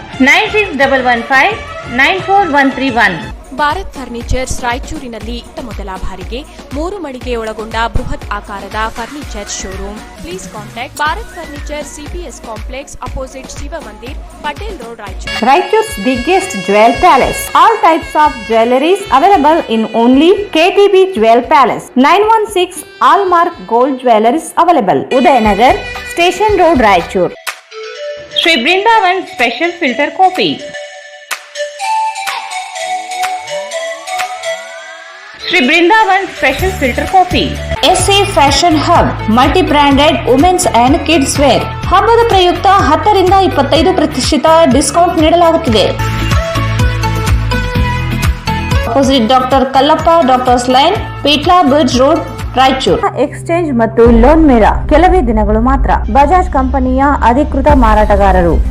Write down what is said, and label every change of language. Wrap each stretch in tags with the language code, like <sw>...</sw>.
<kn>9611594131. Bharat furnitures ರಾಯಚೂರಿನಲ್ಲಿ ಮೊದಲ ಬಾರಿಗೆ 3 ಮಳಿಗೆ ಒಳಗೊಂಡ ಬೃಹತ್ ಆಕಾರದ furniture showroom.</kn> <en>Please contact Bharat furniture CPS complex opposite Shiva Mandir, Patel road, Raichur. Raichur's biggest jewel palace. All types of jewelries available in only KTB Jewel Palace. 916 Allmark Gold Jewelries available. Udayanagar, Station Road, Raichur. Sri Brindavan Special Filter Coffee. Sri Brindavan Special Filter Coffee. SC Fashion Hub multi-branded women's and kids wear.</en> <kn>ಹಬ್ಬದ ಪ್ರಯುಕ್ತ 10 ರಿಂದ 25% discount ನೀಡಲಾಗುತ್ತಿದೆ. Opposite doctor Kallappa doctors line, ಪೀಟ್ಲಾ bridge road, Raichur. Exchange ಮತ್ತು loan ಮೇರಾ ಕೆಲವೇ ದಿನಗಳು ಮಾತ್ರ. ಬಜಾಜ್ ಕಂಪನಿಯ ಅಧಿಕೃತ ಮಾರಾಟಗಾರರು.</kn>